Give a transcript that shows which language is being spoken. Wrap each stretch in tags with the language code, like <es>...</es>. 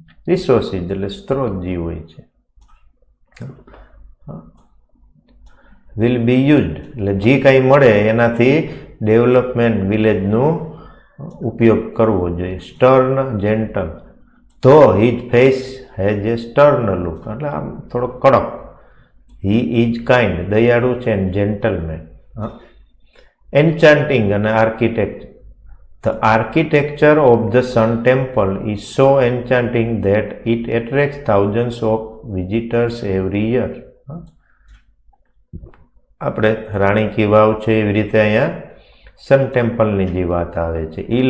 <gu>Resources એટલે સ્ત્રોત જે હોય છે,</gu> <en>will be used</en> <gu>એટલે જે કાંઈ મળે એનાથી ડેવલપમેન્ટ વિલેજનું ઉપયોગ કરવો જોઈએ.</gu> <en>Stern gentle. Though his face has a stern look</en> <gu>એટલે આમ થોડો કડક.</gu> <en>he is kind</en> <gu>દયાળુ છે</gu> <en>And gentleman. Enchanting અને architect. The architecture of the Sun Temple is so enchanting that it attracts thousands of visitors every year.</en> <gu>આપણે રાણી કી વાવ છે એવી રીતે અહીંયા સન ટેમ્પલની જે વાત આવે છે.</gu>